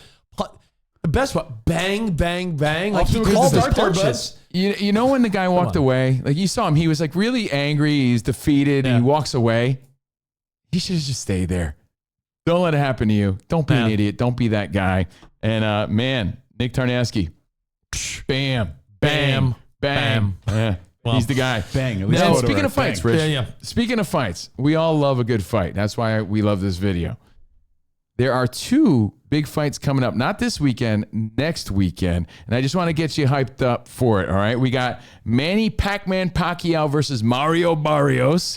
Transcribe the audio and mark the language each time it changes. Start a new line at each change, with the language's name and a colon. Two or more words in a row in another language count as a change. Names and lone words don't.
English: The best one, bang, bang, bang. Like, he called his punches. You know when the guy walked away? Like, you saw him. He was, like, really angry. He's defeated. And he walks away. He should have just stayed there. Don't let it happen to you. Don't be an idiot. Don't be that guy. And, man, Nick Tarnasky. Bam, bam, bam. Yeah. Well, he's the guy. Bang. At Now, least speaking of fights, Rich. Yeah. Speaking of fights, we all love a good fight. That's why we love this video. There are 2 big fights coming up, not this weekend, next weekend. And I just want to get you hyped up for it, all right? We got Manny Pac-Man Pacquiao versus Mario Barrios.